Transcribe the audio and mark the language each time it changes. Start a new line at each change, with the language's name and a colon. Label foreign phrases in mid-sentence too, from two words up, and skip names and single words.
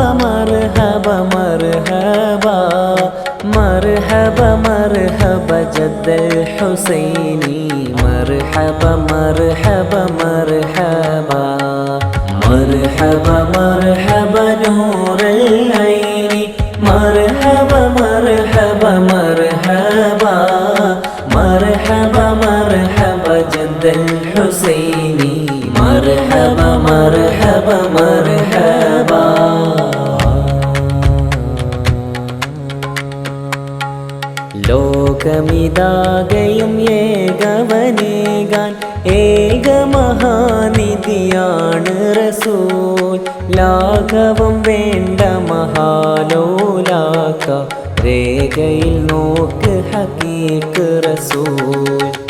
Arabic: مرحبا مرحبا مرحبا مرحبا جد الحسين مرحبا مرحبا مرحبا مرحبا مرحبا نور العين مرحبا مرحبا مرحبا مرحبا مرحبا جد الحسين مرحبا مرحبا مرحبا
Malayalam: ലോകമിതാകയും ഏകവനേകാൻ ഏകമഹാനിധിയാണ് റസൂൽ ലാഘവം വേണ്ട മഹാലോലാക്ക രേഖയിൽ നോക്ക് ഹഖീഖ് റസൂൽ